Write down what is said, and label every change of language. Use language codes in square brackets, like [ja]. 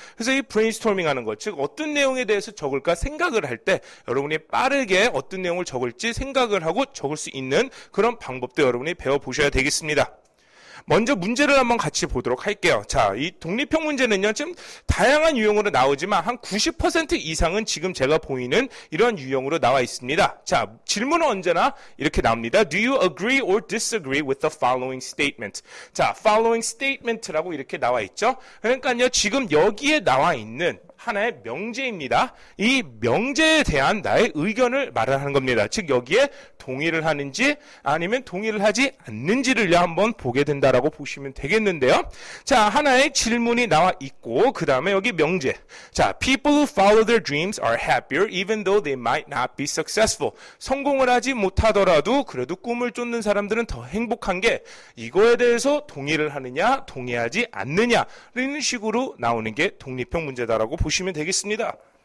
[ko] 그래서 이 브레인스토밍 하는 것, 즉 어떤 내용에 대해서 적을까 생각을 할 때 여러분이 빠르게 어떤 내용을 적을지 생각을 하고 적을 수 있는 그런 방법도 여러분이 배워보셔야 되겠습니다. 먼저 문제를 한번 같이 보도록 할게요. 자, 이 독립형 문제는요, 좀 다양한 유형으로 나오지만 한 90% 이상은 지금 제가 보이는 이런 유형으로 나와 있습니다. 자, 질문은 언제나 이렇게 나옵니다. [en] Do you agree or disagree with the following statement? [ko] 자, following statement라고 이렇게 나와 있죠. 그러니까요, 지금 여기에 나와 있는 하나의 명제입니다. 이 명제에 대한 나의 의견을 말을 하는 겁니다. 즉 여기에 동의를 하는지 아니면 동의를 하지 않는지를 한번 보게 된다라고 보시면 되겠는데요. 자, 하나의 질문이 나와 있고 그 다음에 여기 명제. 자, [en] people who follow their dreams are happier even though they might not be successful. [ko] 성공을 하지 못하더라도 그래도 꿈을 쫓는 사람들은 더 행복한 게 이거에 대해서 동의를 하느냐 동의하지 않느냐 이런 식으로 나오는 게 독립형 문제다라고 보시면 되겠습니다.